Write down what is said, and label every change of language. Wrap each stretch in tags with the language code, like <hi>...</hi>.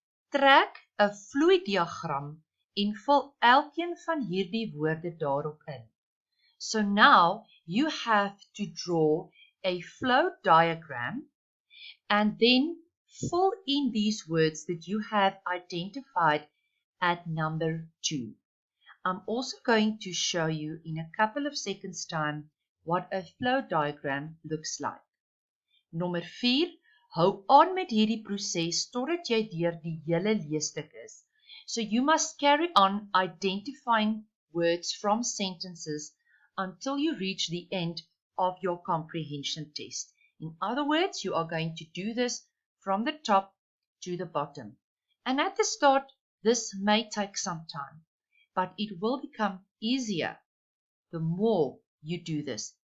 <af>Trek 'n vloeidiagram en vul elkeen van hierdie woorde daarop in.</af> <en>So now you have to draw a flow diagram and then fill in these words that you have identified at number 2. I'm also going to show you in a couple of seconds' time what a flow diagram looks like.</en> <af>Nommer 4, hou aan met hierdie proses totdat jy deur die hele leesstuk is.</af> <en>So you must carry on identifying words from sentences until you reach the end of your comprehension test. In other words, you are going to do this from the top to the bottom. And at the start, this may take some time, but it will become easier the more you do this.</en>